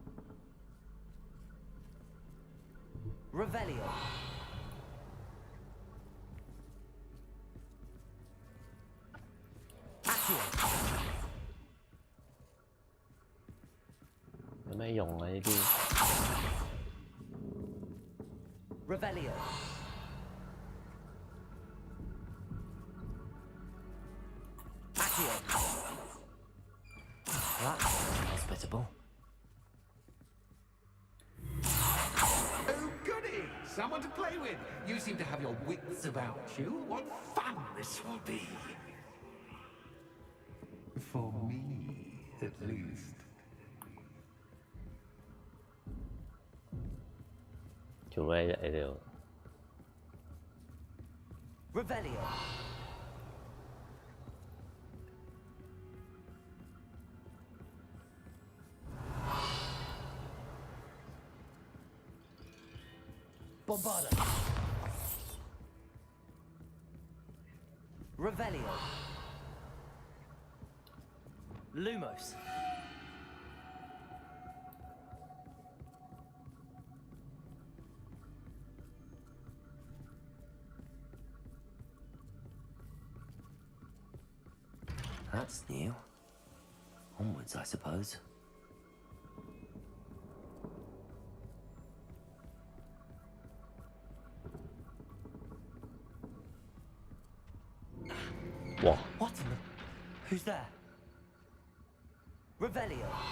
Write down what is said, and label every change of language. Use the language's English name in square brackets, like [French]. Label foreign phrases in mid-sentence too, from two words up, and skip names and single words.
[English] Revelio. Accio. [Cantonese] 有咩用啊？呢啲 [English] Revelio. Accio. That's hospitable. Oh, goody! someone to play with. You seem to have your wits about you. What fun this will be. For me, at least. Revelio. Bombarda. Revelio. Lumos. That's new. Onwards, I suppose. What? What in the... Who's there? Revelio.